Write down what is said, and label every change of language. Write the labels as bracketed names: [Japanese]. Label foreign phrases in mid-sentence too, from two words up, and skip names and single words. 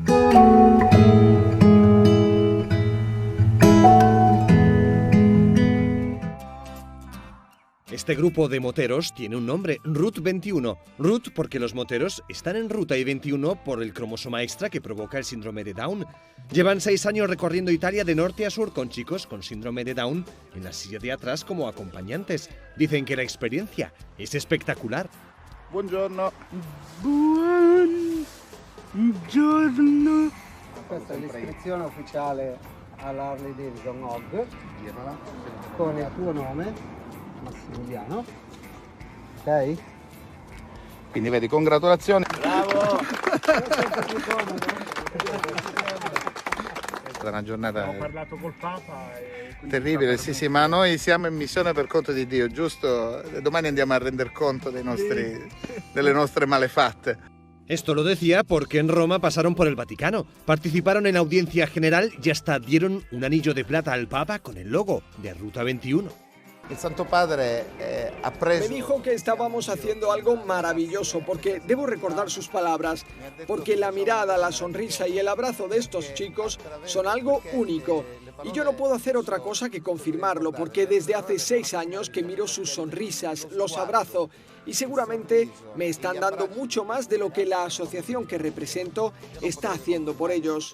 [Spanish] Este grupo de moteros tiene un nombre, Route 21. Route porque los moteros están en ruta y 21 por el cromosoma extra que provoca el síndrome de Down. Llevan 6 años recorriendo Italia de norte a sur con chicos con síndrome de Down en la silla de atrás como acompañantes. Dicen que la experiencia es espectacular. [Italian] Buongiorno. Buongiorno. Questa è l'iscrizione ufficiale all'Harley Davidson Hog con il tuo nome. Massimiliano, ok? Quindi vedi, congratulazioni. Bravo! È una giornata Ho parlato col Papa terribile, sì, ma noi siamo in missione per conto di Dio, giusto? Domani andiamo a render conto delle nostre malefatte. [Spanish] Esto lo decía porque en Roma pasaron por el Vaticano, participaron en audiencia general y hasta dieron un anillo de plata al Papa con el logo de Ruta 21. [Italian] Il Santo Padre ha preso... [Spanish] Me dijo que estábamos haciendo algo maravilloso, porque debo recordar sus palabras, porque la mirada, la sonrisa y el abrazo de estos chicos son algo único. Y yo no puedo hacer otra cosa que confirmarlo, porque desde hace 6 años que miro sus sonrisas, los abrazo, y seguramente me están dando mucho más de lo que la asociación que represento está haciendo por ellos.